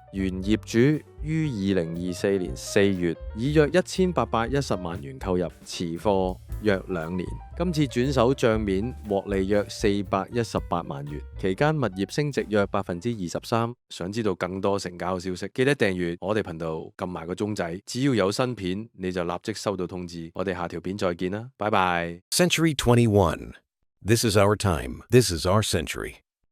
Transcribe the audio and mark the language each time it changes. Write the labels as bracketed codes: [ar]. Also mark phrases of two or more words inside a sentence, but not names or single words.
[yue] 原業主於2024年4月以約1810萬元購入，持貨約2年。今次轉手帳面獲利約418萬元，期間物業升值約23%。想知道更多成交消息，記得訂閱我哋頻道，撳埋個鐘仔，只要有新片你就立即收到通知。我哋下條片再見啦，拜拜。 [en] Century 21. This is our time. This is our century.